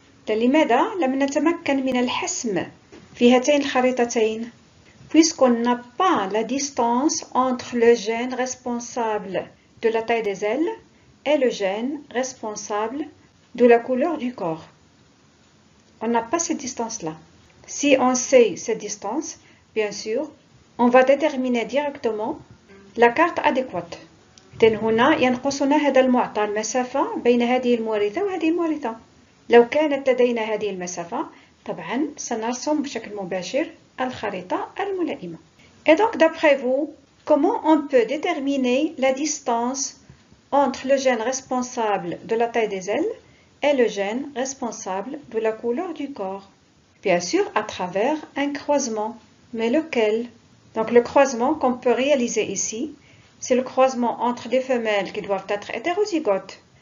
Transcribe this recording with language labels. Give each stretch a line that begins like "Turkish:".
Arabic: لماذا لم نتمكن من الحسم في هاتين الخريطتين؟
French: Puisqu'on n'a pas la distance entre le gène responsable de la taille des ailes et le gène responsable de la couleur du corps. On n'a pas cette distance-là. Si on sait cette distance, bien sûr, on va déterminer directement la carte adéquate.
Arabic: إذن هنا ينقصنا هذا المعطى المسافة بين هذه المورثة وهذه المورثة. لو كانت لدينا هذه المسافة طبعا سنرسم بشكل مباشر الخريطة الملائمة.
French: Et donc d'après vous, comment on peut déterminer la distance entre le gène responsable de la taille des ailes et le gène responsable de la couleur du corps? Bien sûr, à travers un croisement. Mais lequel? Donc le croisement qu'on peut réaliser ici, c'est le croisement entre des femelles qui doivent être hétérozygotes.